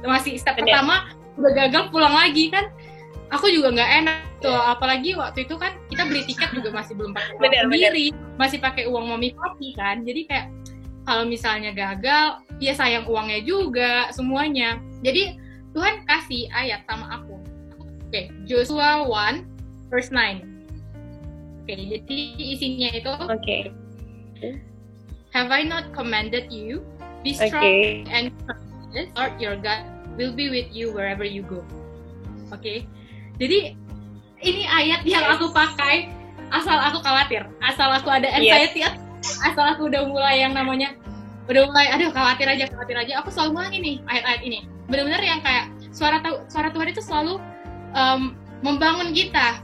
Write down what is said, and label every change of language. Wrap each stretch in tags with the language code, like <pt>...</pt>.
<id>Masih step pertama udah gagal pulang lagi kan? Aku juga nggak enak tuh, apalagi waktu itu kan kita beli tiket juga masih belum pakai uang sendiri, masih pakai uang mami papi kan. Jadi kayak kalau misalnya gagal, ya sayang uangnya juga semuanya. Jadi Tuhan kasih ayat sama aku.</id> <en>Joshua 1 verse 9.</en> <id>Jadi isinya itu,</id> <en>have I not commanded you? Be strong and courageous, Lord your God will be with you wherever you go.</en> <id>Jadi ini ayat yang aku pakai asal aku khawatir, asal aku ada anxiety, asal aku udah mulai yang namanya aduh khawatir aja, aku selalu ngulangi nih ayat-ayat ini. Benar-benar yang kayak suara Tuhan itu selalu membangun kita.</id>